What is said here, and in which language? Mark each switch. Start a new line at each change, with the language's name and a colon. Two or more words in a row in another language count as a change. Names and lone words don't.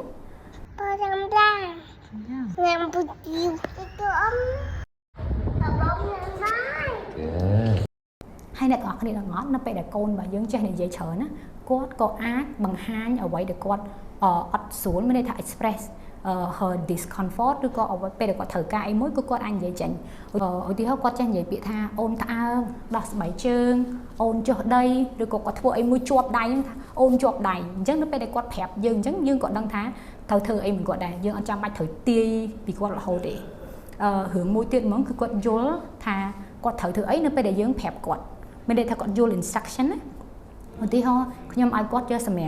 Khmer: ប៉ារ៉ាំដាញ៉ាំពុជីវទៅអ៊ំបងញ៉ាំបាយ ហើយអ្នកទាំងអស់គ្នាទាំងអស់នៅពេលដែលកូនរបស់យើងចេះនិយាយច្រើនណាគាត់ក៏អាចបង្ហាញអ្វីដែលគាត់អត់ស្រួលមានន័យថា
English: express her discomfort
Khmer: ឬ ក៏អ្វីពេលដែលគាត់ត្រូវការអីមួយគឺគាត់អាចនិយាយចេញឧទាហរណ៍គាត់ចេះនិយាយពាក្យថាអូនត្អើងដោះស្បែកជើងអូនចុះដីឬក៏គាត់ធ្វើអីមួយជាប់ដៃហ្នឹងថាអូនជាប់ដៃអញ្ចឹងនៅពេលដែលគាត់ប្រាប់យើងអញ្ចឹងយើងក៏ដឹងថាត្រូវធ្វើអីមួយគាត់ដែរយើងអត់ចាំបាច់ត្រូវទាយពីគាត់រហូតទេរឿងមួយទៀតហ្មងគឺគាត់យល់ថាគាត់ត្រូវធ្វើអីនៅពេលដែលយើងប្រាប់គាត់មានន័យថាគាត់យល់ instruction ណាឧទាហរណ៍ខ្ញុំឲ្យគាត់យកសម្រា